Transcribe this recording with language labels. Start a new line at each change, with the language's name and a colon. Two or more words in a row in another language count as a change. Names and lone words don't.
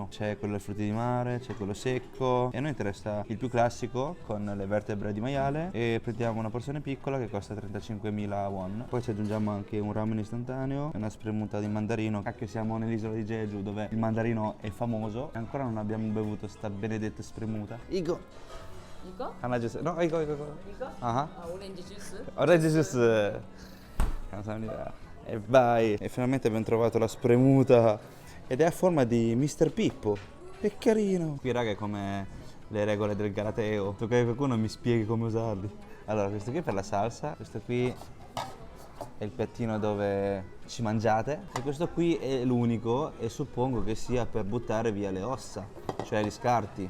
Italian: C'è quello ai frutti di mare, c'è quello secco e a noi interessa il più classico con le vertebre di maiale e prendiamo una porzione piccola che costa 35.000 won. Poi ci aggiungiamo anche un ramen istantaneo e una spremuta di mandarino. Cacchio, siamo nell'isola di Jeju dove il mandarino è famoso e ancora non abbiamo bevuto sta benedetta spremuta.
Korean: Igo! 이거? 하나 주세요. No, 이거. 이거? 아하. 오렌지 주스?
English: Orange juice.
Korean: 감사합니다.
Italian: E vai. E finalmente abbiamo trovato la spremuta ed è a forma di Mr. Pippo. Che carino. Qui raga è come le regole del Galateo. Tocca che qualcuno mi spieghi come usarli. Allora, questo qui è per la salsa, questo qui è il piattino dove ci mangiate, e questo qui è l'unico, e suppongo che sia per buttare via le ossa, cioè gli scarti.